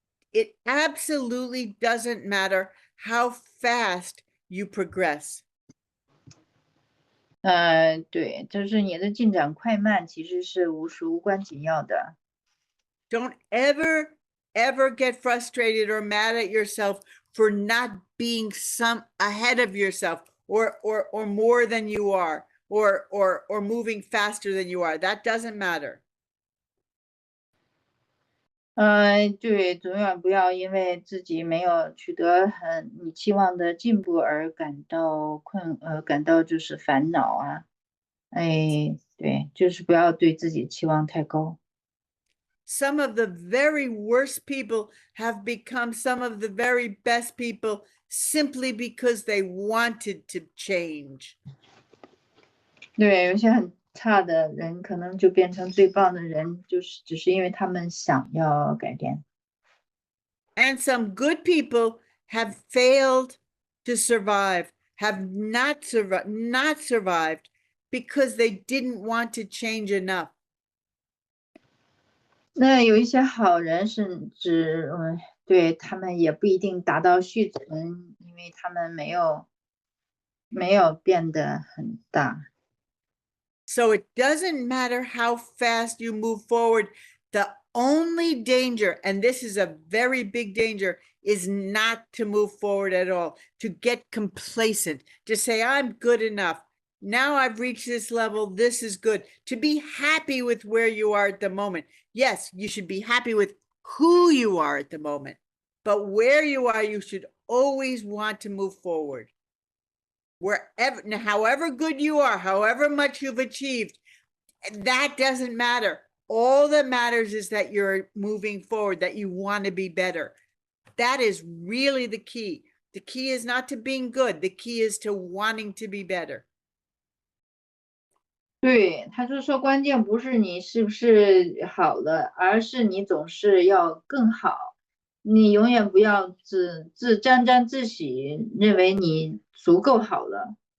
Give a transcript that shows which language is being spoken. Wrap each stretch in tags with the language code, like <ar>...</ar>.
<en>It absolutely doesn't matter how fast you progress.</en> <zh>对，就是你的进展快慢其实是无关紧要的。</zh> <en>Don't ever get frustrated or mad at yourself for not being some ahead of yourself, or more than you are, or moving faster than you are. That doesn't matter.</en> <zh>对，永远不要因为自己没有取得你期望的进步而感到就是烦恼啊。对，就是不要对自己期望太高。</zh> <en>Some of the very worst people have become some of the very best people simply because they wanted to change.</en> <zh>对，有些很差的人可能就变成最棒的人，就是只是因为他们想要改变。</zh> <en>And some good people have failed to survive, have not survived because they didn't want to change enough.</en> <zh>那有一些好人甚至，对他们也不一定达到续存，因为他们没有变得很大。</zh> <en>So it doesn't matter how fast you move forward. The only danger, and this is a very big danger, is not to move forward at all, to get complacent, to say, I'm good enough. Now I've reached this level. This is good. To be happy with where you are at the moment. Yes, you should be happy with who you are at the moment, but where you are, you should always want to move forward. Wherever, however good you are, however much you've achieved, that doesn't matter. All that matters is that you're moving forward, that you want to be better. That is really the key. The key is not to being good. The key is to wanting to be better.</en> <zh>对，他就说关键不是你是不是好了，而是你总是要更好。你永远不要沾沾自喜，认为你足够好了。</zh>